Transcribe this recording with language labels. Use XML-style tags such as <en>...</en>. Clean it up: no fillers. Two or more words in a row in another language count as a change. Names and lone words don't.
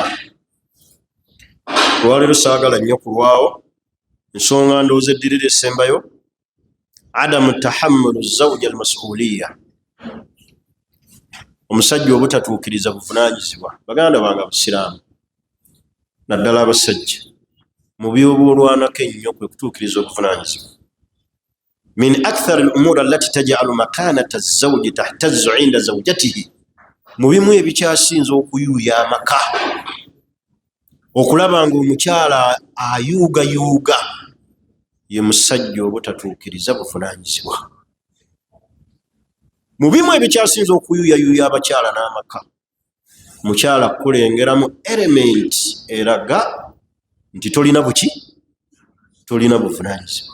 <lg>Olwaleero saagala nnyo kulwawo ensonga ndowooza eddirira esembayo</lg> <ar>عدم تحمل الزوج المسؤولية,</ar> <lg>omusajja obutatuukiriza buvunaanyizibwa. Baganda bange abasiraamu naddala abasajja mu by'oboolwanako ennyo kwe kutuukiriza obuvunaanyizibwa.</lg> <ar>من أكثر الأمور التي تجعل مكانة الزوج تهتز عند زوجته,</ar> <lg>mu bimu ebikyasinza okuyuuya amaka okulaba nga omukyala ayuugayuuga ye musajja obutatuukiriza buvunaanyizibwa. Mu bimu ebikyasinza okuyuuyayuuya abakyala n'amaka, mukyala kulengeramu element eraga nti tolina buki, tolina buvunaanyizibwa.</lg>